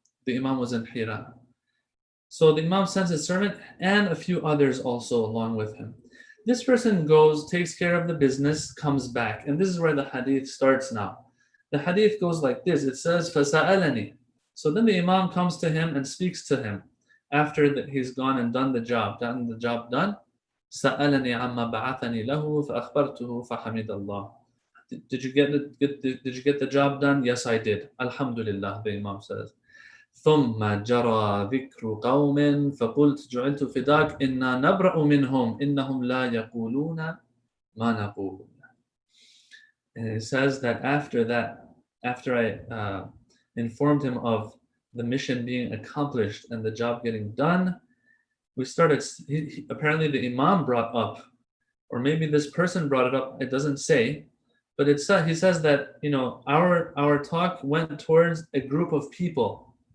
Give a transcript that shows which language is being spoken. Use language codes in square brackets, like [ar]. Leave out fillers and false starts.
[en] The Imam was in Hira. So the Imam sends his servant and a few others also along with him. This person goes, takes care of the business, comes back. And this is where the hadith starts now. The hadith goes like this. It says, [ar] فَسَأَلَنِي. [en] So then the Imam comes to him and speaks to him after that he's gone and done the job. Done. [ar] سألني عما بعثني له فأخبرته فحمد الله. [en] Did you get the job done? Yes, I did. Alhamdulillah, the Imam says. [ar] ثم جرى ذكر قوم فقلت جعلت فداك إنا نبرأ منهم إنهم لا يقولون ما نقول. [en] And it says that after I informed him of the mission being accomplished and the job getting done, we started, apparently the Imam brought up, or maybe this person brought it up, it doesn't say, but he says that, our talk went towards a group of people.